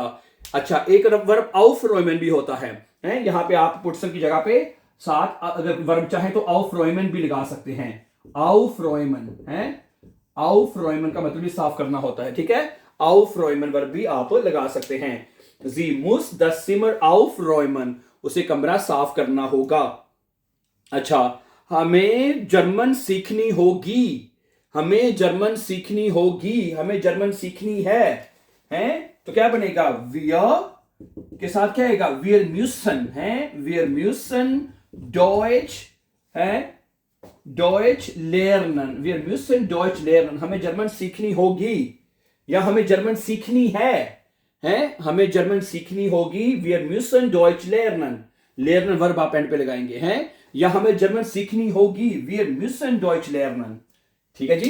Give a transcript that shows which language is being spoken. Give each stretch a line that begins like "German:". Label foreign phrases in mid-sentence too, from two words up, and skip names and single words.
Hindi: अच्छा, एक वर्ब aufräumen भी होता है, यहां पे आप पुटसन की जगह पे साथ अगर वर्ब चाहे तो aufräumen भी लगा सकते हैं, aufräumen है, aufräumen का मतलब भी साफ करना होता है, ठीक है। aufräumen वर्ब भी आप लगा सकते हैं।
German: Sie muss das Zimmer aufräumen,
Hindi: उसे कमरा साफ करना होगा। अच्छा, हमें जर्मन सीखनी होगी, हमें जर्मन सीखनी होगी, हमें जर्मन सीखनी है, हैं तो क्या बनेगा, वियर के साथ क्या आएगा,
German: wir müssen
Hindi: है,
German: wir müssen Deutsch
Hindi: है,
German: Deutsch lernen, wir müssen Deutsch lernen,
Hindi: हमें जर्मन सीखनी होगी या हमें जर्मन सीखनी है, हैं हमें जर्मन सीखनी होगी,
German: wir müssen Deutsch lernen,
Hindi: लेर्नन वर्ब आप एंड पे लगाएंगे, हैं, या हमें जर्मन सीखनी होगी,
German: wir müssen Deutsch lernen,
Hindi: ठीक है जी।